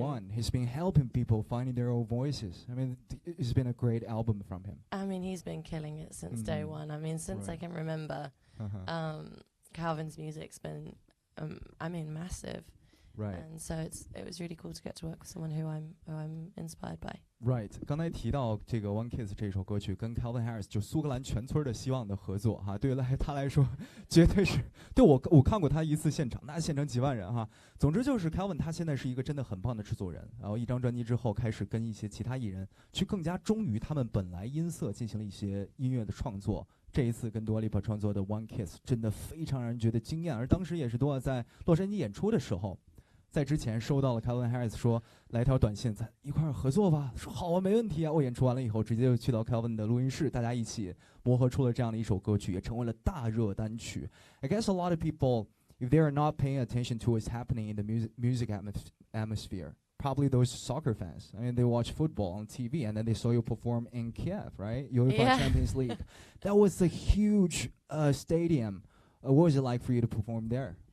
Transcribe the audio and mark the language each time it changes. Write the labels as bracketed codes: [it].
[en] 1, he's been helping people finding their own voices. I mean, it's been a great album from him. I mean, he's been killing it since day one. I mean, since I can remember, Calvin's music's been, I mean, massive. Right. And so it was really cool to get to work with someone who I'm inspired by. Right， [zh] 刚才提到这个《One Kiss》这首歌曲跟 Calvin Harris 就苏格兰全村的希望的合作哈，对于他来说绝对是对我看过他一次现场，那现场几万人哈。总之就是 Calvin 他现在是一个真的很棒的制作人，然后一张专辑之后开始跟一些其他艺人去更加忠于他们本来音色进行了一些音乐的创作。这一次跟 Dua Lipa 创作的《One Kiss》真的非常让人觉得惊艳，而当时也是 Dua 在洛杉矶演出的时候。在之前收到了 Calvin Harris 说来条短信，咱一块儿合作吧。说好啊，没问题啊。我演出完了以后，直接就去到 Calvin 的录音室，大家一起磨合出了这样的一首歌曲，也成为了大热单曲。 [en] I guess a lot of people, if they are not paying attention to what's happening in the music atmosphere, probably those soccer fans. I mean, they watch football on TV, and then they saw you perform in Kiev, right? UEFA Champions League. That was a huge stadium. What was it like for you to perform there?